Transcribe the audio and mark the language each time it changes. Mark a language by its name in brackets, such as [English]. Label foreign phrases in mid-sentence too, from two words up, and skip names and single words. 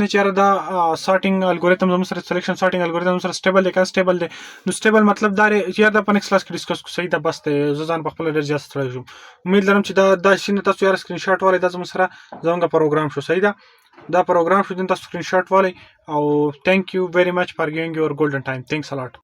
[Pashto] دی چې دا [English] sorting algorithm [Pashto] زموږ سره [English] selection sorting algorithm [Pashto] سره سټیبل دی که سټیبل دی نو سټیبل مطلب دا دی چې دا په [English] next class [Pashto] کې ډسکس کوو صحیح ده بس دی زه ځان په خپله ډېر زیات ستړی شوم امید لرم چې دا شي نه تاسو یاره [English] screen shot [Pashto] والئ دا زموږ سره زموږ پروګرام شو صحیح ده دا پروګرام شو دین تاسو [English] screen shot [Pashto] والئ او [English] تhank you very much for giving your golden time thanks a lot